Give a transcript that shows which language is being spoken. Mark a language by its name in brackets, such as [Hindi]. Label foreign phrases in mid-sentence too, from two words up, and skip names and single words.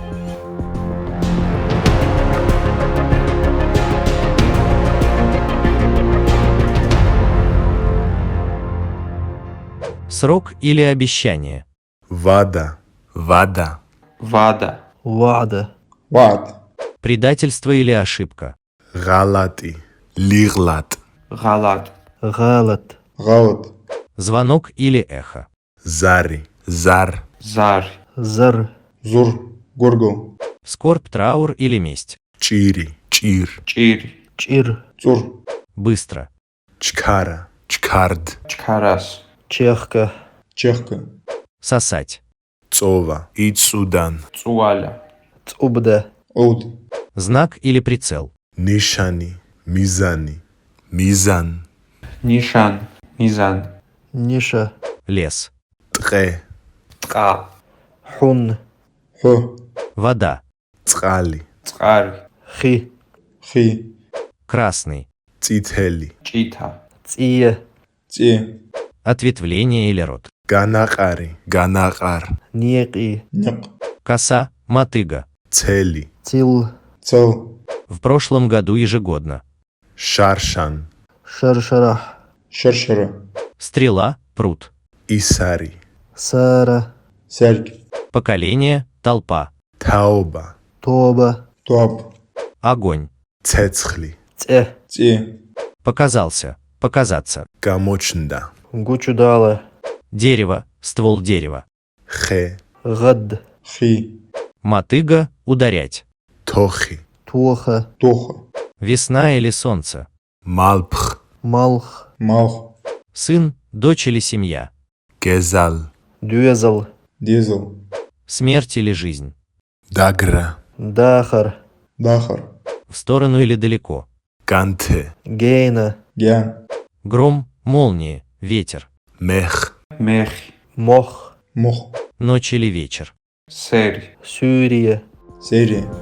[Russian] Срок или обещание. [Georgian] ვადა. ვადა. Вада. Вада. Ват. [Russian] Предательство или ошибка. [Georgian] გალატი. ლიგლატ. Галат. Галат. Галат. [Russian] Звонок или эхо. [Georgian] Зари. Зар. Зар. Зар. Зур. [Russian] Горгол. Скорбь, траур или месть. [Georgian] Чири. Чир. Чир. Чир. Цур. [Russian] Быстро. [Georgian] Чкара. Чкард. Чкарас. Чехка. Чехка. [Russian] Сосать. [Georgian] Цова. Ицудан. Цуаля. Цубда. Оуд. [Russian] Знак или прицел. [Georgian] ნიშანი. მიზანი. მიზან. Нишан. Мизан. Ниша. [Russian] Лес. [Georgian] Тре. Тка. Хун. Хо. [Russian] Вода. [Georgian] Цали. Цкари. Хи. Хи. [Russian] Красный. [Georgian] Цители. Чита. Ция. Те. [Russian] Ответвление или род. [Georgian] განაყარი. განაყარ. Неки. Няк. [Russian] Коса. Мотыга. [Georgian] Цели. Цил. Цел. [Russian] В прошлом году ежегодно. [Georgian] Шаршан. Шаршарах. Шершера. [Russian] Стрела. Пруд. [Georgian] Исари. Сара. Сярьк. [Russian] Поколение. Толпа. [Georgian] Тауба. Тоба. Туап. [Russian] Огонь. [Georgian] Цецхли. Це. Те. [Russian] Показался. Показаться. [Georgian] Гамочнда. Гучудала. [Russian] Дерево. Ствол дерева. [Georgian] Хе. Гад. Хи. [Russian] Мотыга. Ударять. [Georgian] Тохи. Тоха. Тоха. [Russian] Весна или солнце. [Georgian] Малпх. Малх. Малх. [Russian] Сын. Дочь или семья. [Georgian] Гезал. Дюезал. Дизел. [Russian] Смерть или жизнь. [Georgian] Дагра. Дахар. Дахар. [Russian] В сторону или далеко. [Georgian] Ганте. Гейна. Гян. [Russian] Гром. Молнии. Ветер. [Georgian] Мех. Мех. Мох. Мох. [Russian] Ночь или вечер. [Georgian] Серь. Сюрия. Серия.